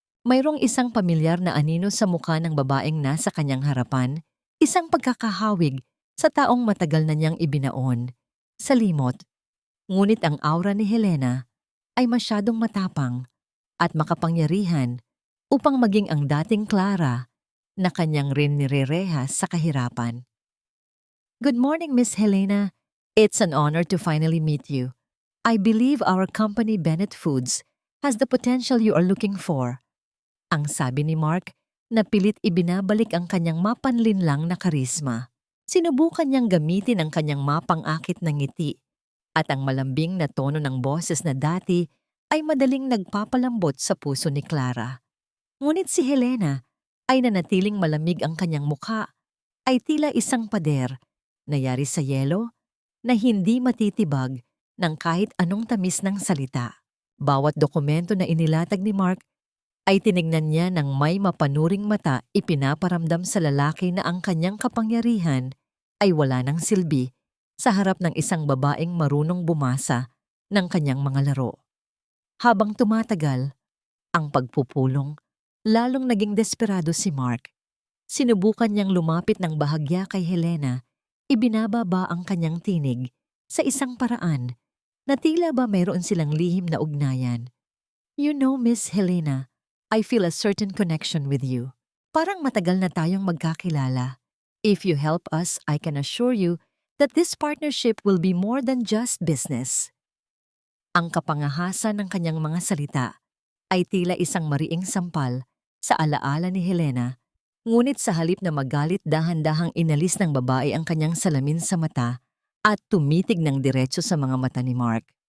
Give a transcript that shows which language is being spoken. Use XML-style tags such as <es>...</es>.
<tl>Mayroong isang pamilyar na anino sa mukha ng babaeng nasa kanyang harapan, isang pagkakahawig sa taong matagal na niyang ibinaon. Salimot. Ngunit ang aura ni Helena ay masyadong matapang at makapangyarihan upang maging ang dating Clara na kanyang rin nirerehas sa kahirapan.</tl> <en>Good morning, Miss Helena. It's an honor to finally meet you. I believe our company Bennett Foods has the potential you are looking for.</en> <tl>Ang sabi ni Mark na pilit ibinabalik ang kanyang mapanlinlang na karisma. Sinubukan niyang gamitin ang kanyang mapang-akit na ngiti at ang malambing na tono ng boses na dati ay madaling nagpapalambot sa puso ni Clara. Ngunit si Helena ay nanatiling malamig, ang kanyang mukha ay tila isang pader na yari sa yelo na hindi matitibag ng kahit anong tamis ng salita. Bawat dokumento na inilatag ni Mark ay tinignan niya ng may mapanuring mata, ipinaparamdam sa lalaki na ang kanyang kapangyarihan ay wala ng silbi sa harap ng isang babaeng marunong bumasa ng kanyang mga laro. Habang tumatagal ang pagpupulong, lalong naging desperado si Mark. Sinubukan niyang lumapit ng bahagya kay Helena, ibinababa ang kanyang tinig sa isang paraan na tila ba mayroon silang lihim na ugnayan.</tl> <en>You know, Miss Helena, I feel a certain connection with you.</en> <tl>Parang matagal na tayong magkakilala.</tl> <en>If you help us, I can assure you that this partnership will be more than just business.</en> <tl>Ang kapangahasan ng kanyang mga salita ay tila isang mariing sampal sa alaala ni Helena, ngunit sa halip na magalit, dahan-dahang inalis ng babae ang kanyang salamin sa mata at tumitig ng diretso sa mga mata ni Mark.</tl>